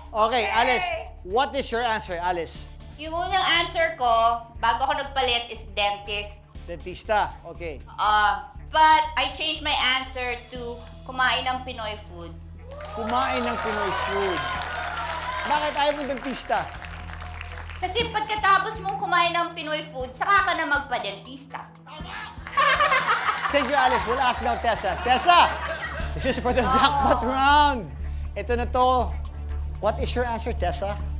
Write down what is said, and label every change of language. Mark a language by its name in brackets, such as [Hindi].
[English] Okay, Alice, what is your answer, Alice? [Filipino] Yung unang answer ko, bago ako nagpalit, is dentist. Dentista, okay. [English] But I changed my answer to kumain ng Pinoy food. [Filipino] Kumain ng Pinoy food. Bakit ayaw mong dentista? Kasi pagkatapos mong kumain ng Pinoy food, saka ka na magpa-dentista. [English] Thank you, Alice. We'll ask now Tessa. Tessa, this is for the jackpot round. Ito na to. What is your answer, Tessa?